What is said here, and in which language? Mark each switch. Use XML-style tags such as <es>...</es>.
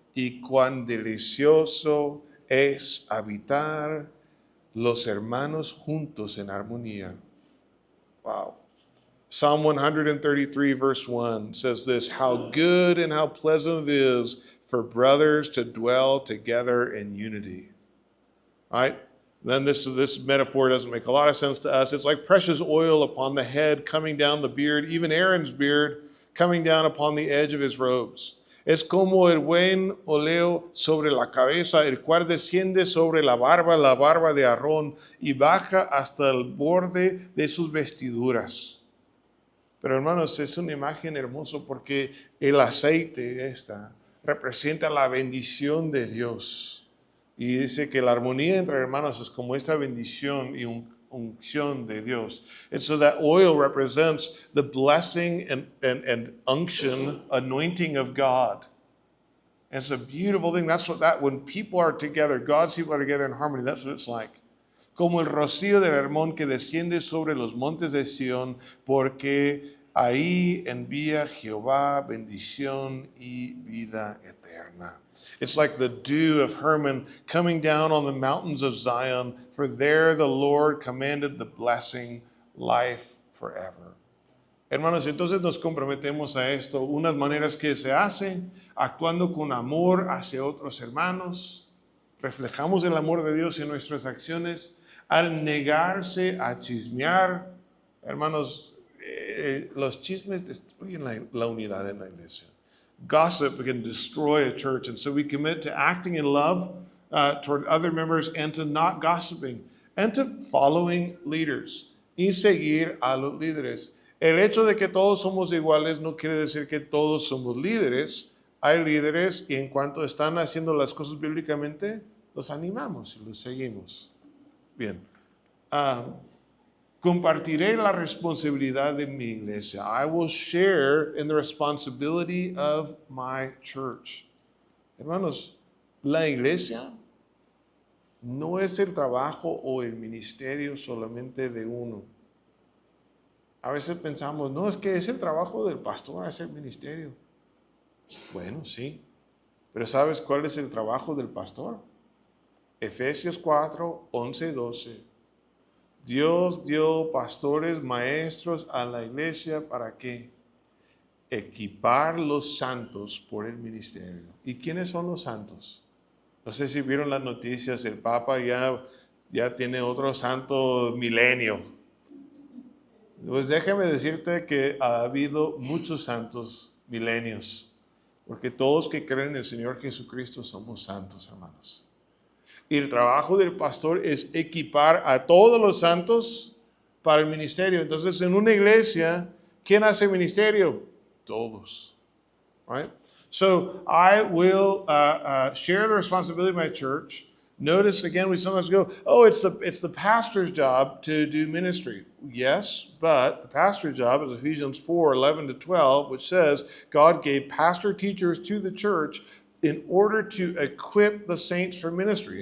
<es>y cuán delicioso es habitar los hermanos juntos en armonía.</es> <en>Wow. Psalm 133 verse 1 says this, how good and how pleasant it is for brothers to dwell together in unity. All right? Then this metaphor doesn't make a lot of sense to us. It's like precious oil upon the head coming down the beard, even Aaron's beard coming down upon the edge of his robes.</en> <es>Es como el buen óleo sobre la cabeza, el cual desciende sobre la barba de Aarón, y baja hasta el borde de sus vestiduras. Pero hermanos, es una imagen hermosa porque el aceite representa la bendición de Dios. Y dice que la armonía entre hermanos es como esta bendición y unción de Dios.</es> <en>And so that oil represents the blessing and unction, anointing of God. And it's a beautiful thing. That's when people are together, God's people are together in harmony, that's what it's like.</en> <es>Como el rocío del Hermón que desciende sobre los montes de Sión, porque ahí envía Jehová bendición y vida eterna.</es> <en>It's like the dew of Hermon coming down on the mountains of Zion, for there the Lord commanded the blessing, life forever.</en> <es>Hermanos, entonces nos comprometemos a esto, unas maneras que se hacen, actuando con amor hacia otros hermanos, reflejamos el amor de Dios en nuestras acciones, al negarse a chismear. Hermanos, los chismes destruyen la unidad en la iglesia.</es> <en>Gossip can destroy a church, and so we commit to acting in love toward other members and to not gossiping and to following leaders</en> <es>y seguir a los líderes. El hecho de que todos somos iguales no quiere decir que todos somos líderes. Hay líderes y en cuanto están haciendo las cosas bíblicamente, los animamos y los seguimos. Bien. Compartiré la responsabilidad de mi iglesia. I will share in the responsibility of my church. Hermanos, la iglesia no es el trabajo o el ministerio solamente de uno. A veces pensamos, no, es que es el trabajo del pastor, es el ministerio. Bueno, sí. Pero ¿sabes cuál es el trabajo del pastor? Efesios 4, 11, 12. Dios dio pastores, maestros a la iglesia para ¿qué? Equipar los santos por el ministerio. ¿Y quiénes son los santos? No sé si vieron las noticias, el Papa ya tiene otro santo milenio. Pues déjame decirte que ha habido muchos santos milenios, porque todos que creen en el Señor Jesucristo somos santos, hermanos. Y el trabajo del pastor es equipar a todos los santos para el ministerio. Entonces, en una iglesia, ¿quién hace ministerio? Todos. Right?</es> <en>So, I will share the responsibility of my church. Notice again, we sometimes go, oh, it's the pastor's job to do ministry. Yes, but the pastor's job is Ephesians 4, 11 to 12, which says God gave pastor teachers to the church in order to equip the saints for ministry.</en>